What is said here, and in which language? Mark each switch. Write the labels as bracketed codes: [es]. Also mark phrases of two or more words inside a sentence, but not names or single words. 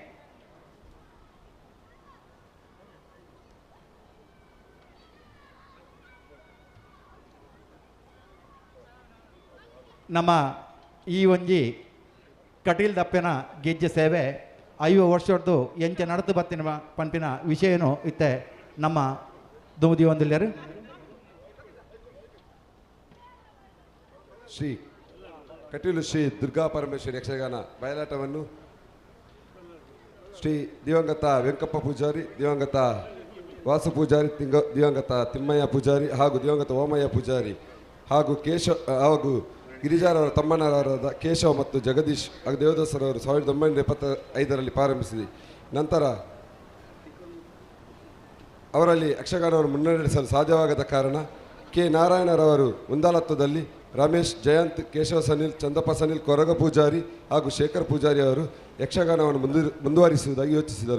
[tcy] ನಮ್ಮ ಈ ಒಂಜಿ ಕಟೀಲ್ ದಪ್ಪೆನ ಗೆಜ್ಜೆ ಸೇವೆ 5 ವರ್ಷದ್ದು ಎಂಚ ನಡತು ಬತ್ತಿನ ಪಂಪಿನ ವಿಷಯನು ಇತ್ತೆ ನಮ್ಮ ದುಮುದಿ ಒಂದಿಲ್ಲೇರು [kn] ಶ್ರೀ ಕಟೀಲು ಶ್ರೀ ದುರ್ಗಾ ಪರಮೇಶ್ವರಿ ಯಕ್ಷಗಾನ ಬಯಲಾಟವನ್ನು ಶ್ರೀ ದಿವಂಗತ ವೆಂಕಪ್ಪ ಪೂಜಾರಿ, ದಿವಂಗತ ವಾಸು ಪೂಜಾರಿ, ದಿವಂಗತ ತಿಮ್ಮಯ್ಯ ಪೂಜಾರಿ ಹಾಗೂ ದಿವಂಗತ ಓಮಯ್ಯ ಪೂಜಾರಿ ಹಾಗೂ ಗಿರಿಜಾರವರ ತಮ್ಮಣ್ಣರಾದ ಕೇಶವ ಮತ್ತು ಜಗದೀಶ್ ಹಾಗೂ ದೇವದಾಸರವರು 1975ರಲ್ಲಿ ಪ್ರಾರಂಭಿಸಿದೆ. ನಂತರ ಅವರಲ್ಲಿ ಯಕ್ಷಗಾನವನ್ನು ಮುನ್ನಡೆಸಲು ಸಾಧ್ಯವಾಗದ ಕಾರಣ ಕೆ ನಾರಾಯಣರವರು ಮುಂದಾಳತ್ವದಲ್ಲಿ ರಮೇಶ್, ಜಯಂತ್, ಕೇಶವ ಸನಿಲ್, ಚಂದಪ್ಪ ಸನಿಲ್, ಕೊರಗ ಪೂಜಾರಿ ಹಾಗೂ ಶೇಖರ್ ಪೂಜಾರಿ ಅವರು ಯಕ್ಷಗಾನವನ್ನು ಮುಂದುವರಿಸುವುದಾಗಿ ಯೋಚಿಸಿದರು.